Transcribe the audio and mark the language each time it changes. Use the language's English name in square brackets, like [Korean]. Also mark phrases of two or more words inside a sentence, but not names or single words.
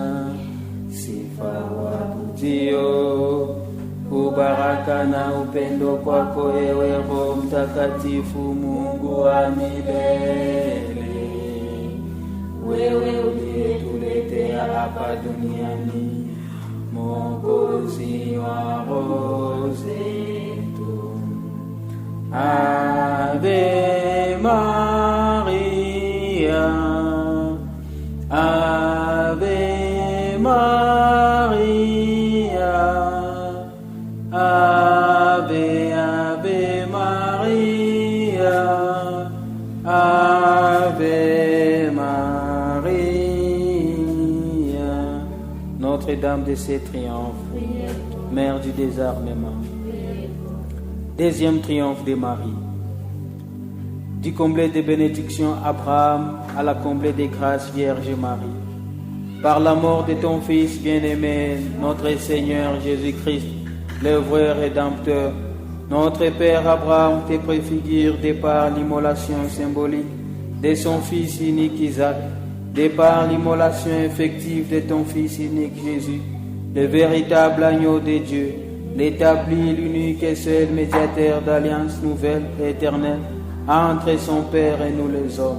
[Swahili] Sifa waabudio, ubaraka na upendo kwako ewe Roho Mtakatifu, Mungu wa milele. Wewe uliyetuletea hapa duniani Mwokozi wa roho zetu. [Latin] Ave Maria, Ave Maria, Ave, Ave Maria, Ave Maria. [French] Notre-Dame de ces triomphes, Mère du désarmement, Deuxième triomphe de Marie. Du comblé de bénédictions Abraham à la comblée de grâce Vierge Marie. Par la mort de ton Fils bien-aimé, notre Seigneur Jésus-Christ, le vrai Rédempteur, notre Père Abraham te préfigure de par l'immolation symbolique de son Fils unique Isaac, de par l'immolation effective de ton Fils unique Jésus, le véritable agneau de Dieu, l'établi, l'unique et seul médiateur d'alliance nouvelle et éternelle entre son Père et nous les hommes.